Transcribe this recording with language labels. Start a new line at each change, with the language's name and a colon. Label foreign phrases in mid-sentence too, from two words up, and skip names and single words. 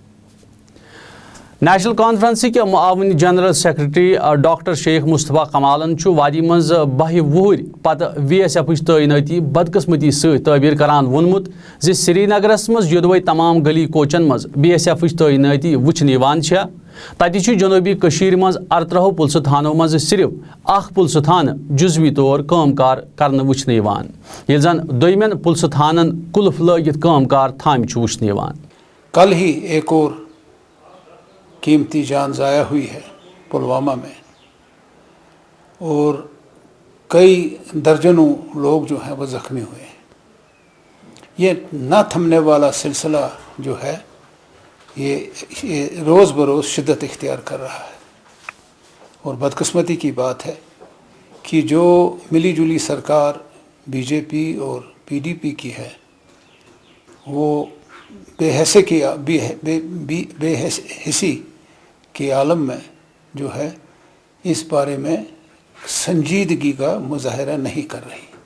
Kashmiri: نیشنل کانفرنس کے معاون جنرل سیکرٹری ڈاکٹر شیخ مصطفیٰ کمالن وادی مز بہہ وہر پتہ وی ایس ایف تعیناتی بدقسمتی تعبیر کران وونمت زِ سری نگرس مز یودوے تمام گلی کوچن مز بی ایس ایف تعیناتی وچھنہ تتہ جنوبی کشیر مز 18 پلسہ تھانو مز صرف اخ پلسہ تھانہ جزوی طور کام کار کرنے وچھنہ یل زن دویمین پلسہ تھانن قلف لگت کام کار تھامہ وچھنہ
Urdu: کل ہی ایک اور قیمتی جان ضائع ہوئی ہے پلوامہ میں اور کئی درجنوں لوگ جو ہیں وہ زخمی ہوئے ہیں۔ یہ نہ تھمنے والا سلسلہ جو ہے یہ روز بروز شدت اختیار کر رہا ہے اور بدقسمتی کی بات ہے کہ جو ملی جلی سرکار بی جے پی اور پی ڈی پی کی ہے وہ بے حسی کے عالم میں جو ہے اس بارے میں سنجیدگی کا مظاہرہ نہیں کر رہی۔